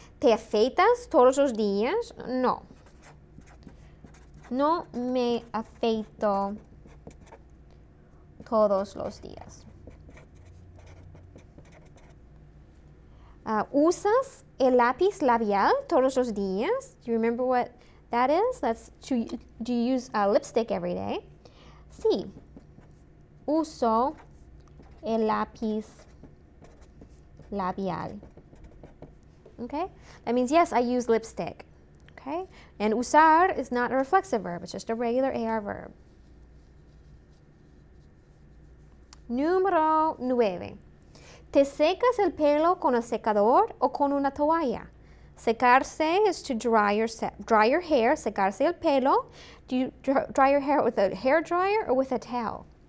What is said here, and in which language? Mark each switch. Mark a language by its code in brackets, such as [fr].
[es] ¿Te afeitas todos los días? No. No me afeito todos los días. ¿Usas el lápiz labial todos los días? [en] Do you remember what that is? Do you use lipstick every day? Sí. [es] Uso el lápiz labial. Okay? [en] That means, yes, I use lipstick. Okay? And usar is not a reflexive verb. It's just a regular AR verb. [es] Número 9. ¿Te secas el pelo con el secador o con una toalla? [en] Secarse is to dry your hair. [es] Secarse el pelo. [en] Do you dry your hair with a hair dryer or with a towel?